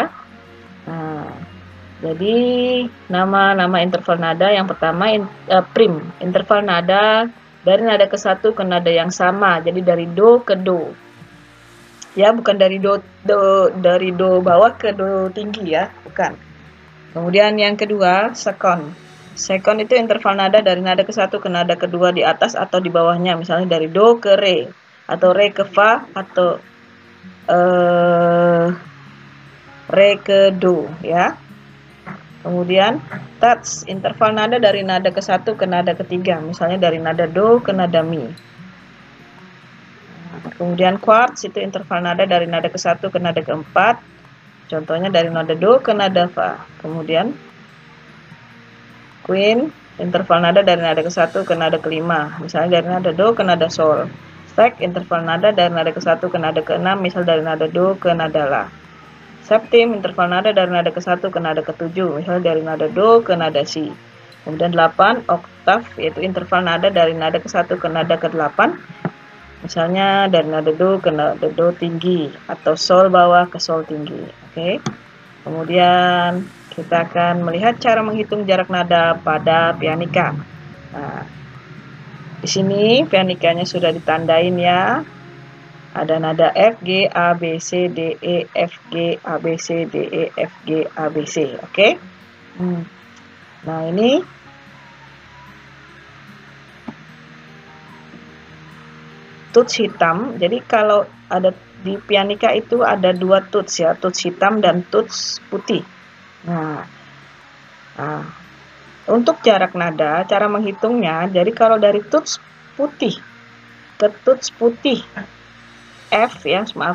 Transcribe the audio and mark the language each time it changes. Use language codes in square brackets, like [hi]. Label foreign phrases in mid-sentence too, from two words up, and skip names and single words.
[id] Nah, jadi nama-nama interval nada yang pertama prim, interval nada dari nada ke satu ke nada yang sama, jadi dari do ke do. Ya, bukan dari do bawah ke do tinggi ya, bukan. Kemudian yang kedua, second. Second itu interval nada dari nada ke satu ke nada kedua di atas atau di bawahnya, misalnya dari do ke re, atau re ke fa, atau re ke do ya. Kemudian touch, interval nada dari nada ke satu ke nada ketiga, misalnya dari nada do ke nada mi. Kemudian quarts itu interval nada dari nada ke satu ke nada keempat, contohnya dari nada do ke nada fa. Kemudian queen, interval nada dari nada ke satu ke nada kelima, misalnya dari nada do ke nada sol. Sek, interval nada dari nada ke satu ke nada ke-6, misal dari nada do ke nada la. Septim, interval nada dari nada ke satu ke nada ke-7, misal dari nada do ke nada si. Kemudian 8, oktav, yaitu interval nada dari nada ke satu ke nada ke-8, misalnya dari nada do ke nada do tinggi, atau sol bawah ke sol tinggi. Oke. Kemudian kita akan melihat cara menghitung jarak nada pada pianika. Nah, di sini pianikanya sudah ditandain ya. Ada nada F, G, A, B, C, D, E, F, G, A, B, C, D, E, F, G, A, B, C. Oke. Nah, ini tuts hitam. Jadi kalau ada di pianika itu ada 2 tuts ya, tuts hitam dan tuts putih. Nah, untuk jarak nada, cara menghitungnya, jadi kalau dari tuts putih ke tuts putih F ya, maaf.